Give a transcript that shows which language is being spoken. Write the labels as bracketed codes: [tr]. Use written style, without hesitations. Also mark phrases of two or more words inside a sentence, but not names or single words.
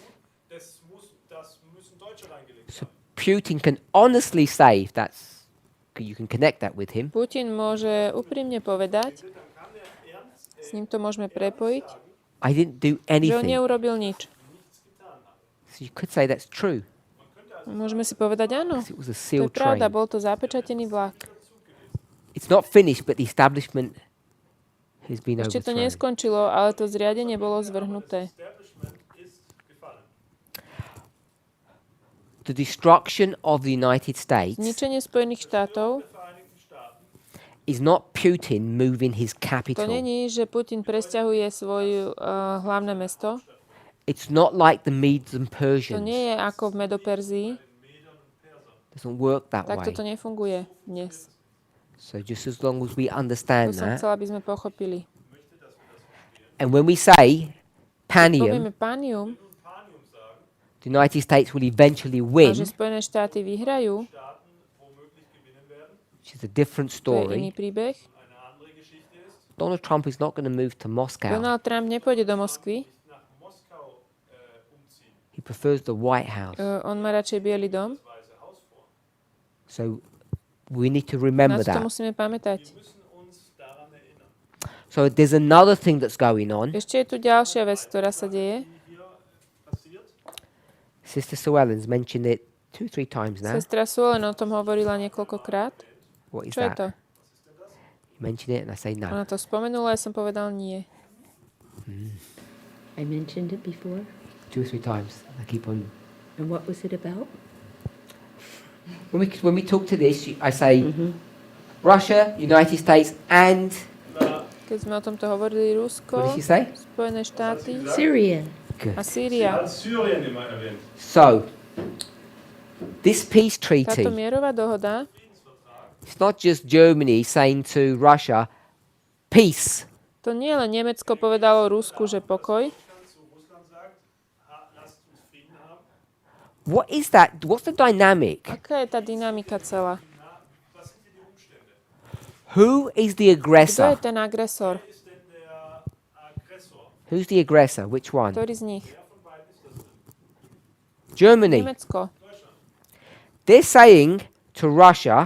[de] Das müssen Deutsche reingelegt [en] So [de] haben. [en] Putin can honestly say, if that's you can connect that with him. [sk] Putin môže úprimne povedať, s ním to môžeme prepojiť, [en] I didn't do [sk] že on [en] anything. [sk] neurobil nič. [en] So you could say that's true. [sk] Môžeme si povedať áno. [en] 'Cause it was a [sk] To je [en] sealed train. [sk] pravda, bol to zapečatený vlak. [en] It's not finished, but the establishment has been [sk] Ešte to [en] overthrown. [sk] neskončilo, ale to zriadenie bolo zvrhnuté. [en] The destruction of the United States [sk] Zničenie Spojených štátov, [en] is not Putin moving his [sk] to [en] capital. [sk] není, že Putin presťahuje svoje hlavné mesto. [en] It's not like the Medes and [sk] To [en] Persians. [sk] nie je ako v Medoperzii. [en] Doesn't work that [sk] Takto [en] way. [sk] to nefunguje dnes. [en] So just as long as we [sk] To [en] understand [sk] som [en] that, [sk] chcela, aby sme pochopili. [en] and when we say [sk] Povieme [en] Panium, [sk] Panium [en] the United States will eventually [sk] a [en] win, [sk] že Spojené štáty vyhrajú, [en] which is a different [sk] to je iný [en] story. [sk] príbeh. [en] Donald Trump is not going to move to Moscow. [sk] Donald Trump nepôjde do Moskvy. [en] He prefers the White House. [sk] On má radšej Bielý dom. [en] So we need to [sk] Na [en] remember [sk] to [en] that. [sk] musíme pamätať. [en] So there's another thing that's going on. [sk] Ešte je tu ďalšia vec, ktorá sa deje. [en] Sister Sue Ellen's mentioned it 2-3 times now. [sk] Sestra Sulen o tom hovorila niekoľkokrát. [en] What is [sk] Čo je [en] that? [sk] to? [en] You mention it and I say no. [sk] Ona to spomenula, ja som povedal nie. [en] I mentioned it before. 2 or 3 times. I keep on. And what was it about? When we talk to this, I say Russia, United States, and [sk] Keď sme o tomto hovorili, [en] what [sk] Rusko, [en] did she say? [sk] Spojené štáty [en] Syria. Good. [sk] a Sýria. [de] Hat Syrien immer erwähnt. [en] So this peace [sk] Táto [en] treaty, [sk] mierová dohoda, [en] it's not just Germany saying to Russia, peace. [sk] to nie len Nemecko povedalo Rusku, že pokoj. [en] What is that? What's the dynamic? [sk] Aká je tá dynamika celá? [en] Who is the [sk] Kto je [en] aggressor? [sk] ten agresor? [en] Who's the aggressor? Which one? [sk] Ktorý z nich? [en] Germany. [sk] Nemecko. [en] They're saying to Russia,